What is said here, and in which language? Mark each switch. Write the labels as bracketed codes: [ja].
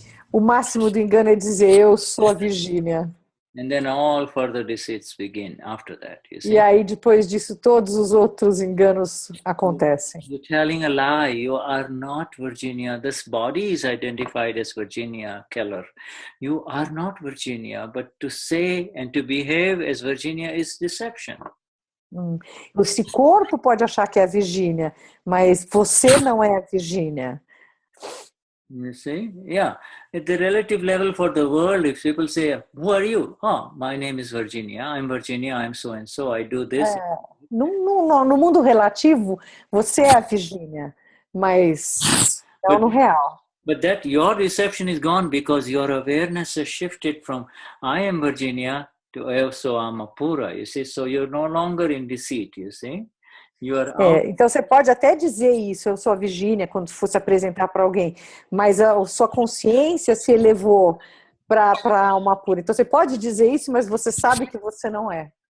[pt] O máximo do engano é dizer eu sou a Virgínia. [en] And then all further deceits begin after that, you see. [pt] E aí depois disso todos os outros enganos acontecem. [en] You're telling a lie. You are not Virginia. This body is identified as Virginia Keller. You are not Virginia, but to say and to behave as Virginia is deception. [pt] Esse corpo pode achar que é a Virgínia, mas você não é a Virgínia. [en] You see? Yeah. At the relative level for the world, if people say, who are you? Oh, my name is Virginia. I'm Virginia. I'm so and so. I do this. [pt] No mundo relativo, você é a Virgínia, mas não no real. [en] But that your reception is gone because your awareness has shifted from I am Virginia to [pt] eu sou Amapura, [en] you see? So you're no longer in deceit, you see? [pt] Então você pode até dizer isso, eu sou a Virgínia, quando fosse apresentar para alguém, mas a sua consciência se elevou para uma pura. Então você pode dizer isso, mas você sabe que você não é.